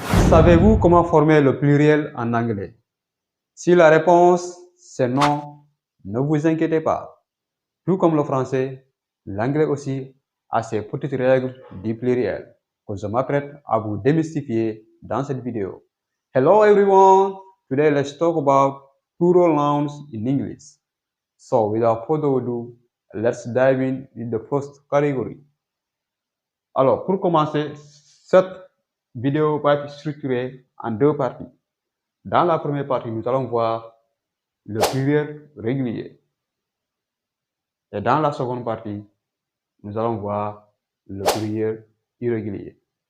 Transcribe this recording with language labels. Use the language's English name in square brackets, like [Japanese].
[French] Savez-vous comment former le pluriel en anglais? Si la réponse c'est non, ne vous inquiétez pas. Tout comme le français, l'anglais aussi a ses petites règles du pluriel que je m'apprête à vous démystifier dans cette vidéo. [English] Hello everyone! Today let's talk about plural nouns in English. So without further ado, let's dive in the first category. [French] Alors, pour commencer, cette vidéo va être structurée en deux parties. Dans la première partie, nous allons voir le pluriel régulier. Et dans la seconde partie, nous allons voir le pluriel irrégulier.